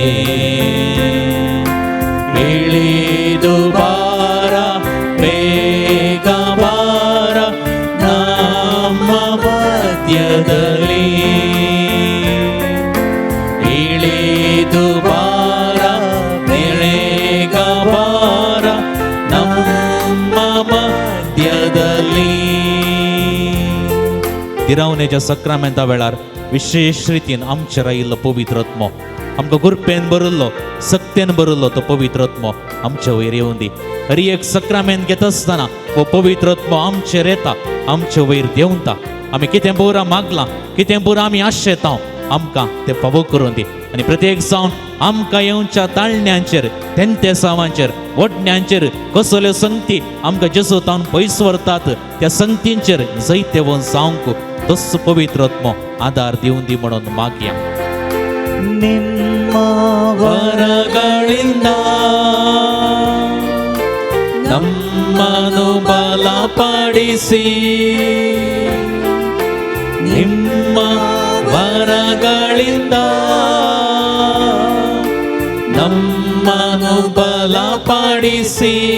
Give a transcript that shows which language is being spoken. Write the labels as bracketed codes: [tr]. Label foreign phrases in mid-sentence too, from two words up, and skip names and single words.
[kn] ಇಳಿದು ಬಾರ ಬೇಗ ಬಾರ ನಮ್ಮ ಮಧ್ಯದಲ್ಲಿ, ಇಳಿದು ಬಾರ ಬೇಗ ಬಾರ ನಮ್ಮ ಮಧ್ಯದಲ್ಲಿ. [kok] इरावणेच्या सक्रामेंता वेळार विशेष रितीन आमचे रायिल्लो पवित्र आत्मो आमकां गुरपेन बरयल्लो सक्तेन बरयल्लो तो पवित्र आत्मो आमच्या वयर येवं दी. हरी एक सक्रामेंत घेता आसतना वो पवित्र आत्मो आमचेर येता, आमचे वयर देंवता. आमी कितें बरा मागलां, कितें बरं आमी आशेता आमकां तें फावो करून दी. आनी प्रत्येक जावन आमकां येवच्या ताळण्यांचेर तेंते सावांचेर वडण्यांचेर कसल्यो संगती आमकां जेसू तावन पयस व्हरतात त्या संगतींचेर जैते वोन जावंक तस पवित्र आत्मो आदार दिवं दी म्हणून मागया. [kn] ನಿಮ್ಮ ವರಗಳಿಂದ ನಮ್ಮನ್ನು ಬಲಪಡಿಸಿ ನಿಮ್ಮ ವರಗಳಿಂದ ನಮ್ಮನ್ನು ಬಲಪಡಿಸಿ